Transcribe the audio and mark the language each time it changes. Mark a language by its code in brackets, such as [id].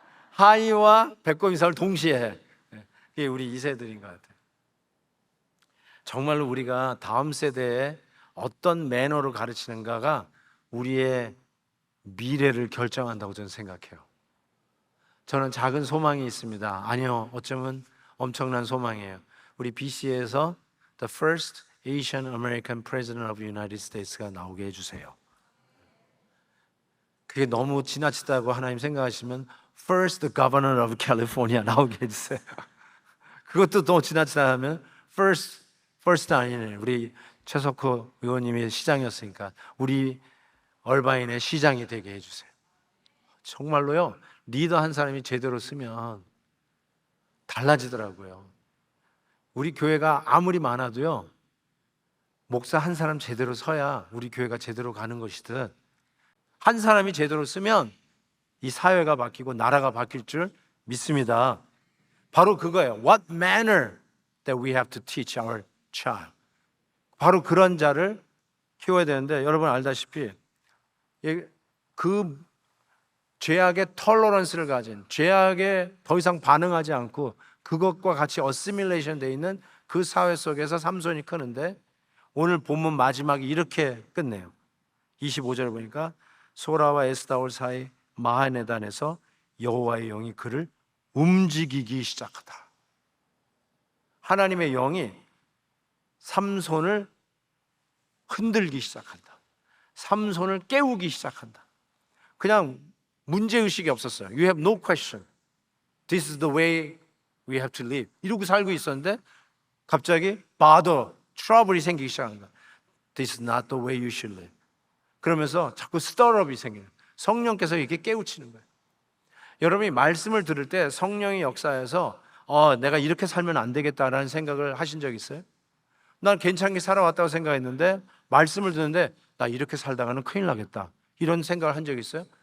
[ko] 하이와 배꼽 인사를 동시에 해. 그게 우리 2세들인 것 같아요. 정말로 우리가 다음 세대에 어떤 매너를 가르치는가가 우리의 미래를 결정한다고 저는 생각해요. 저는 작은 소망이 있습니다. 아니요, 어쩌면 엄청난 소망이에요. 우리 BC에서 The First Asian American President of the United States가 나오게 해주세요. 그게 너무 지나치다고 하나님 생각하시면 First Governor of California 나오게 해주세요. 그것도 너무 지나치다 하면 First 아니네. 우리 최석호 의원님이 시장이었으니까 우리 얼바인의 시장이 되게 해주세요. 정말로요. 리더 한 사람이 제대로 쓰면 달라지더라고요. 우리 교회가 아무리 많아도요. 목사 한 사람 제대로 서야 우리 교회가 제대로 가는 것이듯 한 사람이 제대로 쓰면 이 사회가 바뀌고 나라가 바뀔 줄 믿습니다. 바로 그거예요. [en] What manner that we have to teach our child. [ko] 바로 그런 자를 키워야 되는데 여러분 알다시피 그 죄악의 톨러런스를 가진 죄악에 더 이상 반응하지 않고 그것과 같이 어시밀레이션 되어 있는 그 사회 속에서 삼손이 크는데 오늘 본문 마지막에 이렇게 끝내요. 25절을 보니까 소라와 에스다올 사이 마하네단에서 여호와의 영이 그를 움직이기 시작하다. 하나님의 영이 삼손을 흔들기 시작한다. 삼손을 깨우기 시작한다. 그냥 문제의식이 없었어요. [en] You have no question. This is the way we have to live. [ko] 이러고 살고 있었는데 갑자기 bother, trouble이 생기기 시작한 거야. [en] This is not the way you should live. [ko] 그러면서 자꾸 stirup이 생겨요. 성령께서 이렇게 깨우치는 거예요. 여러분이 말씀을 들을 때 성령의 역사에서 내가 이렇게 살면 안 되겠다라는 생각을 하신 적 있어요? 난 괜찮게 살아왔다고 생각했는데 말씀을 듣는데 나 이렇게 살다가는 큰일 나겠다 이런 생각을 한 적 있어요?